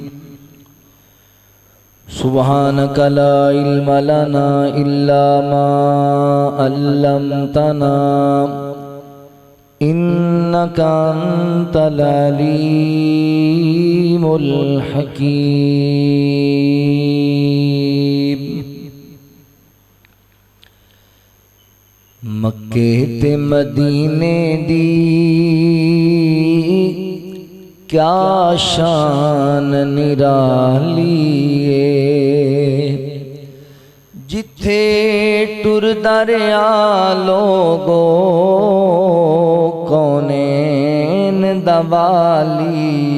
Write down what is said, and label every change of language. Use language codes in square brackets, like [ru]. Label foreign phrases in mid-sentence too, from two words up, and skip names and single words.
[ar] سبحانك لا علم لنا إلا ما علمتنا إنك أنت العليم [pa] الحكيم مکے تے مدینے دی کیا شان نرالی جتھے ٹر دریا لوگو کونین دوالی